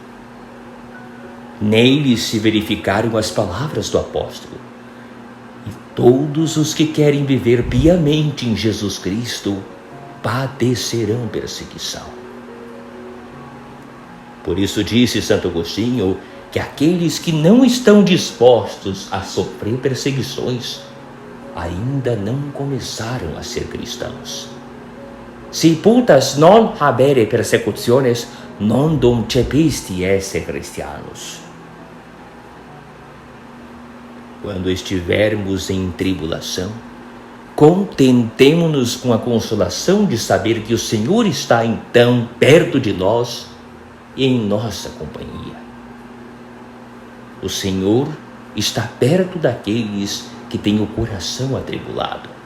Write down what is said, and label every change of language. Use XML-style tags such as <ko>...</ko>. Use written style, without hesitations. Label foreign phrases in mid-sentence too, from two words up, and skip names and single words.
<pt>Neles se verificaram as palavras do apóstolo: e todos os que querem viver piamente em Jesus Cristo padecerão perseguição. Por isso disse Santo Agostinho que aqueles que não estão dispostos a sofrer perseguições ainda não começaram a ser cristãos.</pt> <la>Si putas non habere persecutiones, non dum cepisti esse Christianos.</la> <pt>Quando estivermos em tribulação, contentemo-nos com a consolação de saber que o Senhor está então perto de nós e em nossa companhia. O Senhor está perto daqueles que têm o coração atribulado.</pt>